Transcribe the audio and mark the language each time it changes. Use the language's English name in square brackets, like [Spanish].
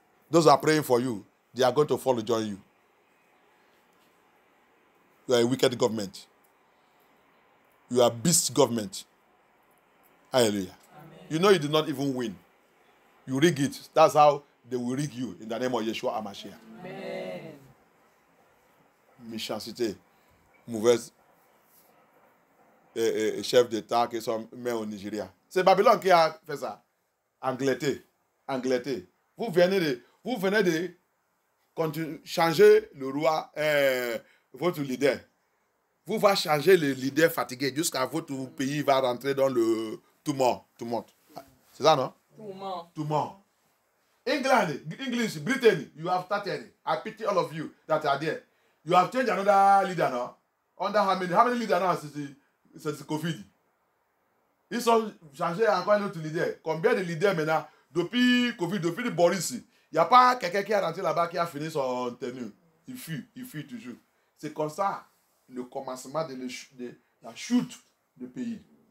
[English] Those who are praying for you, they are going to follow join you. You are a wicked government. You are beast government. Hallelujah. Amen. You know you did not even win. You rig it. That's how they will rig you in the name of Yeshua HaMashiach. Amen. [French] Méchanceté, mauvaise chef d'État qui sont mis au Nigeria. C'est Babylone qui a fait ça. Angleterre. Vous venez de changer le roi, votre leader. Vous va changer le leader fatigué jusqu'à votre pays va rentrer dans le tourment. C'est ça, non? Tourment. [English] English, Britain, you have started. I pity all of you that are there. You have changed another leader now. Under how many leaders now since COVID? [French] Ils ont changé encore un autre leader. Combien de leaders maintenant? Depuis COVID, depuis le Boris, il n'y a pas quelqu'un qui est rentré là-bas qui a fini son tenue. Il fuit toujours. C'est comme ça le commencement de la chute du pays.